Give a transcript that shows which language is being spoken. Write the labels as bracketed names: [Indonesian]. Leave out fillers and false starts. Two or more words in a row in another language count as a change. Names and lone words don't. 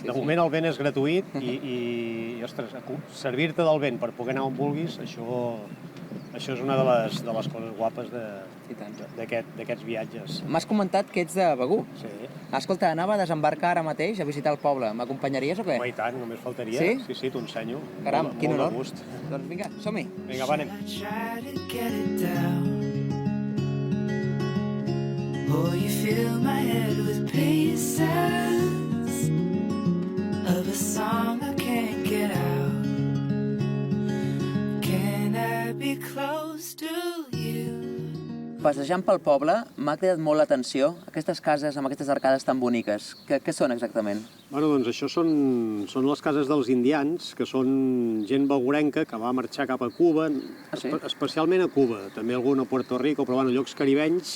[Catalan] De moment el vent és gratuït i ostres, servir-te del vent per poder anar on vulguis, això Això és una de les coses guapes I tant. d'aquests viatges. M'has comentat que ets de Begur. Sí. Escolta, anava a desembarcar ara mateix a visitar el poble. M'acompanyaries o què? Home, i tant, només faltaria. Sí? Sí, t'ho ensenyo. Caram, quin Molt de honor. gust. Doncs vinga, som-hi. Vinga, va, anem. [English] I try to get it down. Oh, you fill my head with pieces of a song I can't get out. Can I be close to you? [Catalan] Passejant pel poble, m'ha cridat molt l'atenció aquestes cases amb aquestes arcades tan boniques. Què són exactament? Bueno, doncs això són les cases dels indians, que són gent begurenca que va marxar cap a Cuba, sí? Especialment a Cuba, també algun a Puerto Rico, però bueno, llocs caribenys.